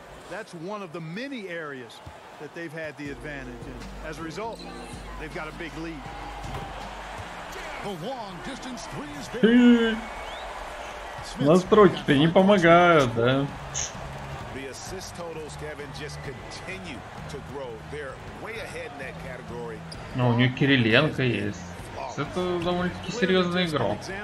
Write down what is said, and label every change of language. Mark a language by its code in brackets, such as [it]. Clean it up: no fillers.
[en] That's one of the many areas that they've had the advantage in. As a result, they've got a big lead. The long distance three is very... [ru] Настройки-то не помогают, да? [en] The assist totals, Kevin, just continue to grow. They're way ahead in that category. [ru] Ну, у него Кириленко есть. Это довольно-таки серьезный игрок.